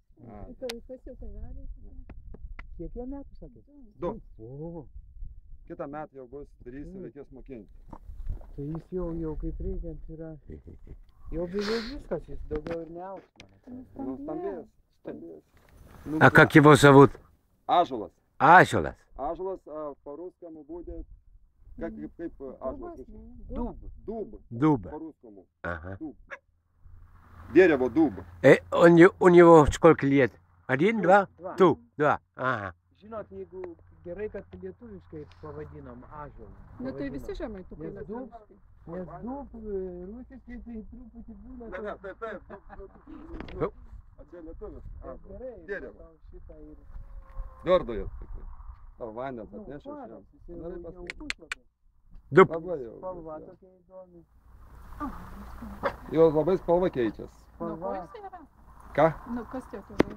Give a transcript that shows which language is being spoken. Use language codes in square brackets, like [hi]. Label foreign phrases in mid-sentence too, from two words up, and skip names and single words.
[lt] Kiek jie metų sakė? 2. O, Kitą metą jau bus 3 ir reikės mokinti. tai jis jau kaip reikiant yra. Jau beveik viskas, jis daugiau ir neaugs, man atrodo. Nu, stambės. [ru] А как его зовут? [lt] Ąžuolas. [ru] Ащолас. Ąžuolas по-русскому будет, как ąžuolas? Дуб. Дуб. Дуб. По-русскому. Ага. Дуб. Дерево дуб. У него сколько лет? 1, 2? Два. 2. Ага. [lt] Žinot, jeigu gerai, kad lietuviškai pavadinom ąžuolą. Nu tai visi žemaitukai Nes dub, rusiškai tai truputį būna. Дуб. А čia lietuvis. Gerai, [ru] Дерево. [lt] tau šitą ir... Tvirdojas. Vandens atnešiu aš jam. [ru] Дуб. [lt] Labai jau. Spalva tokia įdomi. Jos labai spalva keičias. Nu, ko jis yra? Ką? Nu, kas tie tėvai?